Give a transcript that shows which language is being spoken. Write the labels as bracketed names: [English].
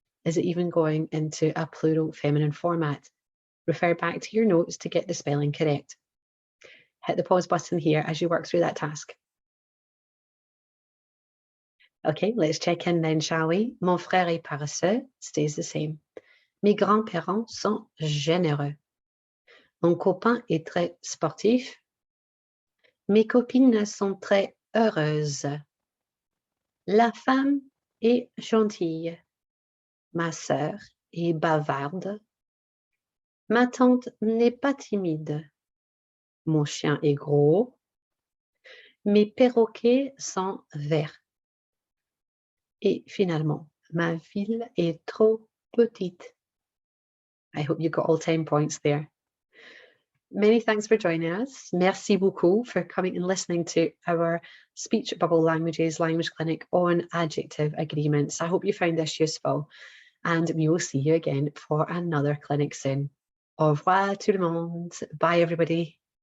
[English] Is it even going into a plural feminine format? Refer back to your notes to get the spelling correct. Hit the pause button here as you work through that task. Okay, let's check in then, shall we? [French] Mon frère est paresseux [English] stays the same. [French] Mes grands-parents sont généreux. Mon copain est très sportif. Mes copines sont très heureuses. La femme est gentille. Ma sœur est bavarde. Ma tante n'est pas timide. Mon chien est gros. Mes perroquets sont verts. Et finalement, ma ville est trop petite. [English] I hope you got all 10 points there. Many thanks for joining us. [French] Merci beaucoup [English] for coming and listening to our Speech Bubble Languages Language Clinic on adjective agreements. I hope you found this useful, and we will see you again for another clinic soon. [French] Au revoir tout le monde. [English] Bye everybody.